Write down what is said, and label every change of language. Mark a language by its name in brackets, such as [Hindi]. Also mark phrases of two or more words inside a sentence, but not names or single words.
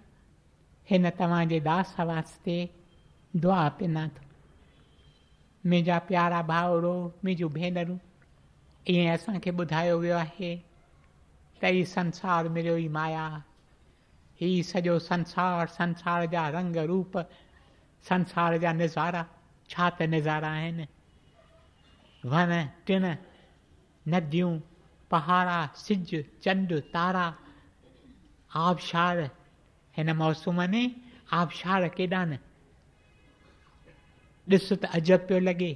[Sindhi] हिन तव्हांजे दास वास्ते दुआ पिना थो। मुंहिंजा प्यारा भाउरो, मुंहिंजूं भेनरूं, ईअं असांखे ॿुधायो वियो आहे त ही संसार मिलियो ई माया। ही सॼो संसार, संसार जा रंग रूप, संसार जा नज़ारा, छा त नज़ारा आहिनि। वण टिण, नदियूं, पहाड़ा, सिज, चंड, तारा, आबशार। हिन मौसम में आबशार केॾा न, ॾिस त अजब पियो लॻे।